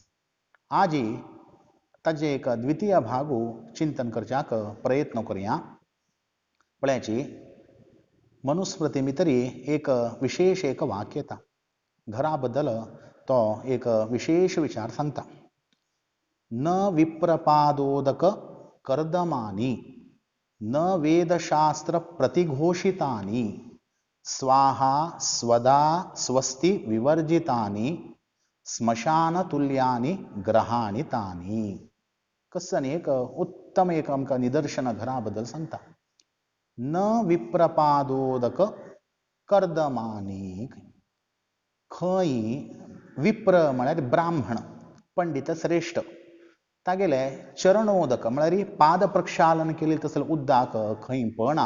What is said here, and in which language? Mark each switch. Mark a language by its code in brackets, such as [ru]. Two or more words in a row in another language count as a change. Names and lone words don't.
[kok] आजी ताजे एक द्वितीय भागू चिंतन करच्याक प्रयत्न करूया। पळयाची मनुस्मृती भितरी एक विशेष एक वाक्य येता। घरा बद्दल तो एक विशेष विचार सांगता। [sa] न विप्रपादोदक कर्दमानी न वेदशास्त्र प्रतिघोषितानि स्वाहा स्वदा स्वस्ति विवर्जितानि स्मशान तुल्यानि ग्रहाणि तानि। [kok] कसन एक उत्तम एक आमकां निदर्शन घरा बद्दल सांगता। [sa] न विप्रपादोदक कर्दमानी, [kok] खंय विप्र म्हळ्यार ब्राह्मण पंडित श्रेष्ठ तागेले चरणोदक म्हळ्यार पाद प्रक्षालन केले तसले उद्दाक खंय पळना।